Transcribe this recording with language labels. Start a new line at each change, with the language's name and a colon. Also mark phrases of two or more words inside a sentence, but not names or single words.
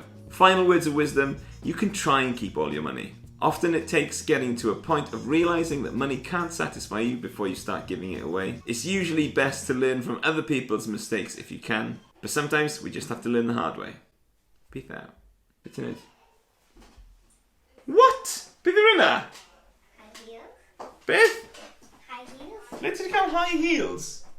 English: Final words of wisdom: you can try and keep all your money. Often it takes getting to a point of realizing that money can't satisfy you before you start giving it away. It's usually best to learn from other people's mistakes if you can, but sometimes we just have to learn the hard way. Peace out.
Welsh: Beth yn neud? What? Beth yw'r yna?
English: High heels.
Welsh: Beth?
English: High heels.
Welsh: Le ti 'di cael
English: high heels?